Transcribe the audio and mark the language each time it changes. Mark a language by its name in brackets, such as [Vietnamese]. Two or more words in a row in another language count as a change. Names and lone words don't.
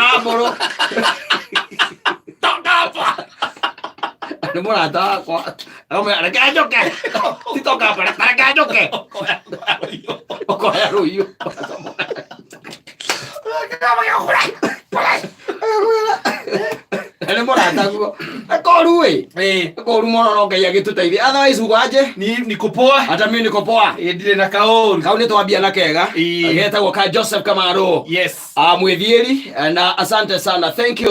[Kikuyu] wa mburu tokapa ni murata wakwa reke njoke titoka reke njoke okoya ruiyo ni murata guo akoru akoru mono no Ngai agituteithia otherwise ugaje [Swahili] ni kupoa hata mimi niko poa [Kikuyu] ndire na kauru kau ni twambia na kega agetagwo ka Joseph Kamaru [English] yes [Swahili] mwithieri na asante sana, [English] thank you.